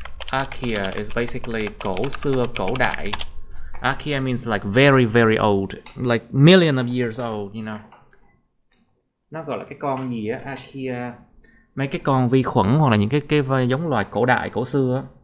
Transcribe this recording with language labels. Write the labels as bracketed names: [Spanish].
[English] Archaea is basically [Vietnamese] cổ xưa, cổ đại. [English] Archaea means like very very old, like million of years old, you know. [Vietnamese] Nó gọi là cái con gì á, Archaea, mấy cái con vi khuẩn hoặc là những cái giống loài cổ đại, cổ xưa á.